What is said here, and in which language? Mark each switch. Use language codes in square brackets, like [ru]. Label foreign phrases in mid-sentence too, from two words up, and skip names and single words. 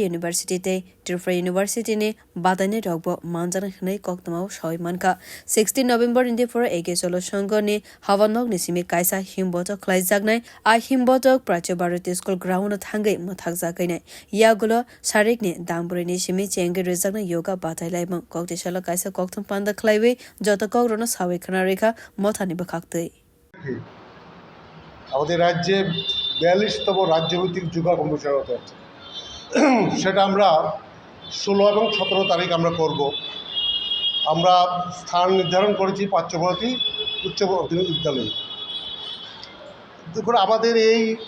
[trp] University te Tripura University ne bataine rogbo manjana hnai koktmao shoi manka 16 November inde for ege solo songoni hawanok nisimi kaisa himboto klaijaknai I himbotok Pracho Bharati School ground thangai mathakjakai yagulo sarikne dambure simi chenge rejakna yoga bataimung koktishala kaisa koktham panda khlaiwe jotakok rona sawe khana rekha mothani bakhaktei [bn] আমাদের রাজ্যে 42তম রাজ্যভিত্তিক যোগা কম্পিটিশন হতে যাচ্ছে সেটা আমরা 16 এবং 17 তারিখ আমরা করব আমরা স্থান নির্ধারণ করেছি পার্শ্ববর্তী উচ্চ মাধ্যমিক বিদ্যালয়ে দেখুন আমাদের এই